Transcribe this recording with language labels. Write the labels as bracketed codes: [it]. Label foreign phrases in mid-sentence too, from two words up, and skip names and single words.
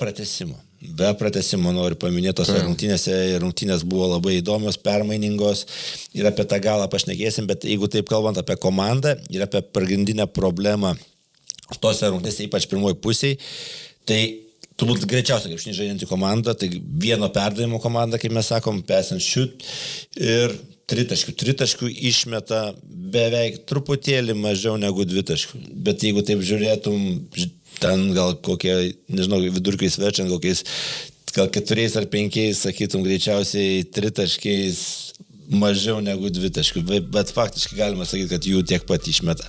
[lt] Be pratęsimo noriu paminėti tose rungtynės buvo labai įdomios, permainingos ir apie tą galą pašnekėsim, bet jeigu taip kalbant apie komandą ir apie pagrindinę problemą tose rungtynėse, ypač pirmoji pusėje, tai turbūt greičiausiai krepšinį žaidžianti komanda, tai vieno perdavimo komanda, kaip mes sakom, [en] pass and shoot [lt] ir tritaškių išmeta beveik truputėlį mažiau negu 2 taškų, bet jeigu taip žiūrėtum, ten gal kokie, nežinau, vidurkiais verčiant, gal 4 ar 5, sakytum, greičiausiai 3 taškiais mažiau negu 2 taškų, bet faktiškai galima sakyti, kad jų tiek pat išmeta.